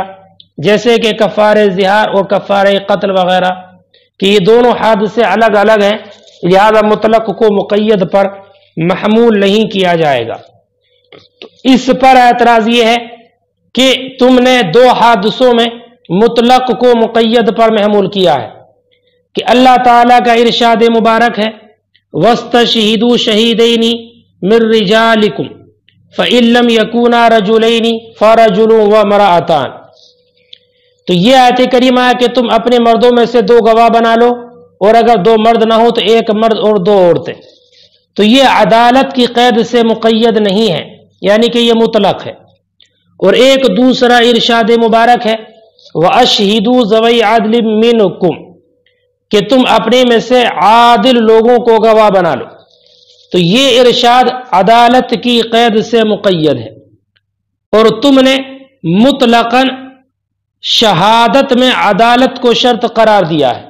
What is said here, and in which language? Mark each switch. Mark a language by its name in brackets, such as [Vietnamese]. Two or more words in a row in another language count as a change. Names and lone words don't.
[Urdu] جیسے کہ کفارۂ ظہار اور کفارۂ قتل وغیرہ، کہ یہ دونوں حادثے الگ الگ ہیں، لہٰذا مطلق کو مقید پر محمول نہیں کیا جائے گا. تو اس پر اعتراض یہ ہے کہ تم نے دو حادثوں میں مطلق کو مقید پر محمول کیا ہے کہ اللہ تعالیٰ کا ارشاد مبارک ہے, [Arabic] وَاسْتَشْهِدُوا شَهِيدَيْنِ مِنْ رِجَالِكُمْ فَإِنْ لَمْ يَكُونَا رَجُلَيْنِ فَرَجُلٌ وَامْرَأَتَانِ. [Urdu] تو یہ آیت کریمہ ہے کہ تم اپنے مردوں میں سے دو گواہ بنا لو، اور اگر دو مرد نہ ہو تو ایک مرد اور دو عورتیں. تو یہ عدالت کی قید سے مقید نہیں ہے، یعنی کہ یہ مطلق ہے. اور ایک دوسرا ارشاد مبارک ہے, [Arabic] وَأَشْهِدُوا ذَوَيْ عَدْلٍ مِنْكُمْ, [Urdu] کہ تم اپنے میں سے عادل لوگوں کو گواہ بنا لو. تو یہ ارشاد عدالت کی قید سے مقید ہے، اور تم نے مطلقاً شہادت میں عدالت کو شرط قرار دیا ہے.